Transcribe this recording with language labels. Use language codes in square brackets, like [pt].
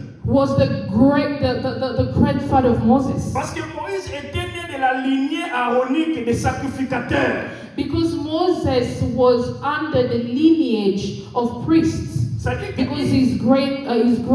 [en] was the grandfather of Moses. [fr] Parce que Moïse était né de la lignée aaronique des sacrificateurs. [en] Because Moses was under the lineage of priests. [fr] C'est-à-dire [en] Because his grandfather